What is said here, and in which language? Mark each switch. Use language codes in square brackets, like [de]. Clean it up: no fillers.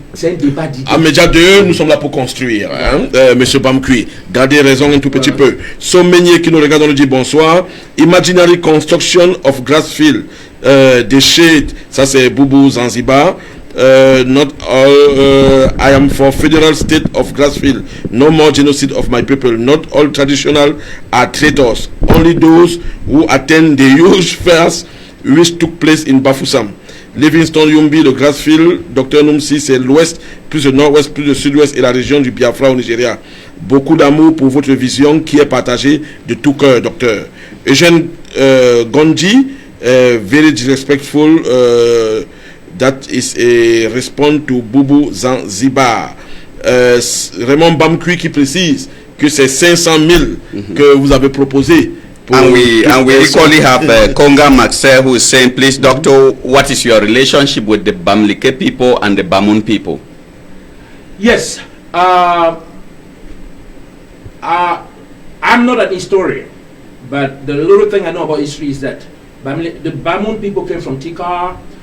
[fr] C'est un débat d'idées. À Média 2, nous sommes là pour construire, hein, M. Bamkoui. Gardez raison un tout petit peu. Sommeigné qui nous regarde, on nous dit bonsoir. [en] Imaginary construction of Grassfield. [fr] Des shades, ça c'est Boubou Zanzibar. [en] Not all, I am for federal state of Grassfield. No more genocide of my people. Not all traditional are traitors. Only those who attend the huge fairs which took place in Bafoussam. [fr] Livingston Yumbi, le Grassfield, Dr Numsi, c'est l'ouest, plus le nord-ouest, plus le sud-ouest et la région du Biafra au Nigeria. Beaucoup d'amour pour votre vision qui est partagée de tout cœur, docteur. [en] Eugène Gondji, very disrespectful. That is a response to Boubou Zanzibar. [fr] Raymond Bamkoui qui précise que c'est 500 000 que vous avez proposé. [en] And we equally have Konga Maxer who is saying, please, doctor, what is your relationship with the Bamileke people and the Bamun people? Yes. I'm not an historian, but the little thing I know about history is that the Bamun people came from Tikar.